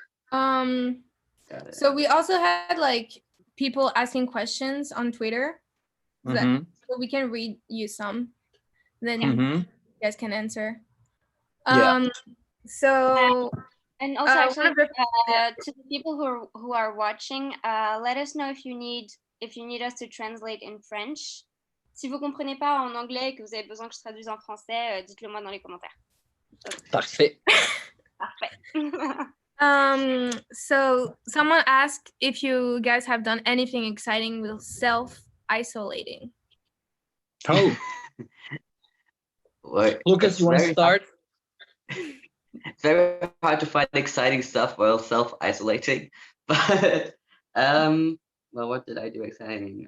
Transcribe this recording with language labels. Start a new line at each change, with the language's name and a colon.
English: So we also had like people asking questions on Twitter, so we can read you some, then you guys can answer. Yeah. So and also actually to the people who are watching, let us know if you need us to translate in French.
French: Si vous comprenez pas en anglais et que vous avez besoin que je traduise en français, dites-le moi dans les commentaires. Parfait. Parfait.
English: So someone asked if you guys have done anything exciting with self-isolating. Oh. Lukas, you want to start? It's very hard to find exciting stuff while self-isolating, but well, what did I do exciting?